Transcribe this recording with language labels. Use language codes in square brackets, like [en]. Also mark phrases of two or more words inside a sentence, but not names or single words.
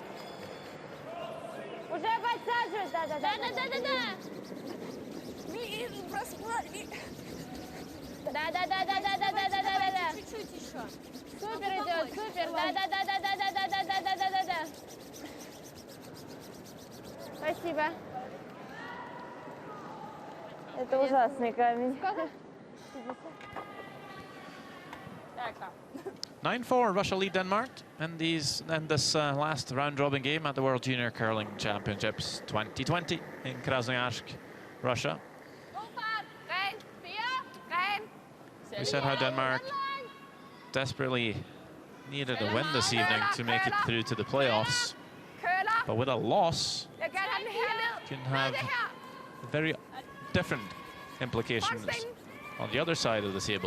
[ru] Уже подсаживать. Да-да-да. Да-да-да-да-да-да-да-да-да-да. Чуть-чуть еще. Супер идет, супер. Да-да-да-да-да-да-да-да-да-да. Спасибо. Это ужасный камень. [en] 9-4, Russia lead Denmark, and this last round-robin game at the World Junior Curling Championships 2020 in Krasnoyarsk, Russia. We said how Denmark desperately needed a win this evening to make it through to the playoffs, but with a loss, it can have very different implications on the other side of the table.